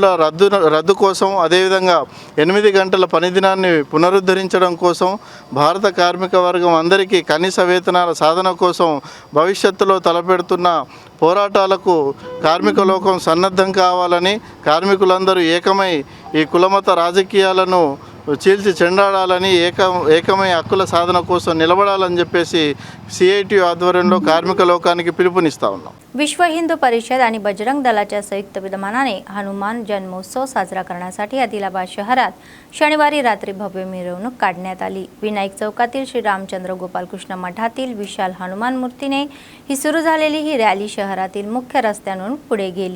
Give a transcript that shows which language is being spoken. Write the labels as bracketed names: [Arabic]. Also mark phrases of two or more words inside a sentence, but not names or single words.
[Telugu] రద్దు కోసం, అదేవిధంగా 8 గంటల పని దినాన్ని పునరుద్ధరించడం కోసం, భారత కార్మిక వర్గం అందరికీ కనీస వేతనాల సాధన కోసం భవిష్యత్తులో తలపెడుతున్న పోరాటాలకు కార్మిక లోకం సన్నద్ధం కావాలని, కార్మికులందరూ ఏకమై ఈ కులమత రాజకీయాలను చీల్చి చెండాడాలని, ఏకమై హక్కుల సాధన కోసం నిలబడాలని చెప్పేసి CITU ఆధ్వర్యంలో కార్మిక లోకానికి పిలుపునిస్తా ఉన్నాం. [Marathi] विश्व हिंदू परिषद आणि बजरंग दलाच्या संयुक्त विद्यमानाने हनुमान जन्मोत्सव साजरा करण्यासाठी आदिलाबाद शहरात शनिवारी रात्री भव्य मिरवणूक काढण्यात आली. विनायक चौकातील श्री रामचंद्र गोपालकृष्ण मठातील विशाल हनुमान मूर्तीने ही सुरू झालेली ही रॅली शहरातील मुख्य रस्त्यांवरून पुढे गेली.